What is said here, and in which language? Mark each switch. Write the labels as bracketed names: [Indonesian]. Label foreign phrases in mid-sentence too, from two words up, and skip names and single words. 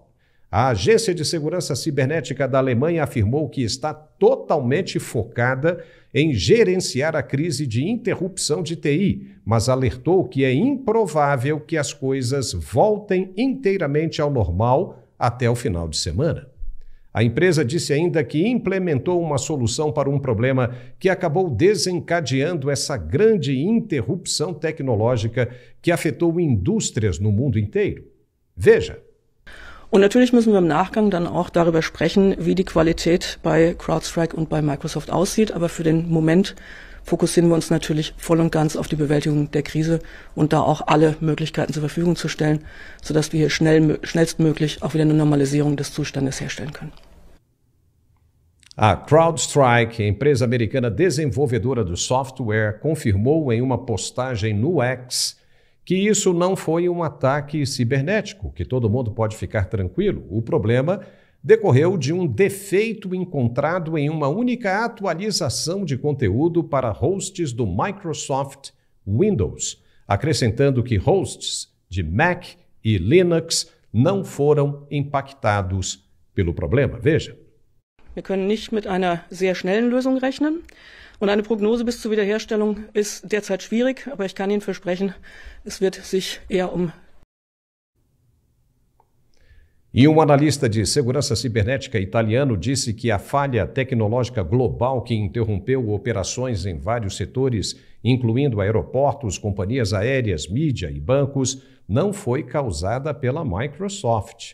[Portuguese] A Agência de Segurança Cibernética da Alemanha afirmou que está totalmente focada em gerenciar a crise de interrupção de TI, mas alertou que é improvável que as coisas voltem inteiramente ao normal até o final de semana. A empresa disse ainda que implementou uma solução para um problema que acabou desencadeando essa grande interrupção tecnológica que afetou indústrias no mundo inteiro. Veja. [German] Und natürlich müssen wir im Nachgang dann auch darüber sprechen, wie die Qualität bei CrowdStrike und bei Microsoft aussieht. Aber für den Moment fokussieren wir uns natürlich voll und ganz auf die Bewältigung der Krise und da auch alle Möglichkeiten zur Verfügung zu stellen, sodass wir hier schnellstmöglich auch wieder eine Normalisierung des Zustandes herstellen können. [Portuguese] A CrowdStrike, empresa americana desenvolvedora do software, confirmou em uma postagem no X que isso não foi um ataque cibernético, que todo mundo pode ficar tranquilo. O problema decorreu de um defeito encontrado em uma única atualização de conteúdo para hosts do Microsoft Windows, acrescentando que hosts de Mac e Linux não foram impactados pelo problema. Veja. [German] Wir können nicht mit einer sehr schnellen Lösung rechnen. Und eine Prognose bis zur Wiederherstellung ist derzeit schwierig, aber ich kann Ihnen versprechen, es wird sich eher um. [Portuguese] E um analista de segurança cibernética italiano disse que a falha tecnológica global que interrompeu operações em vários setores, incluindo aeroportos, companhias aéreas, mídia e bancos, não foi causada pela Microsoft.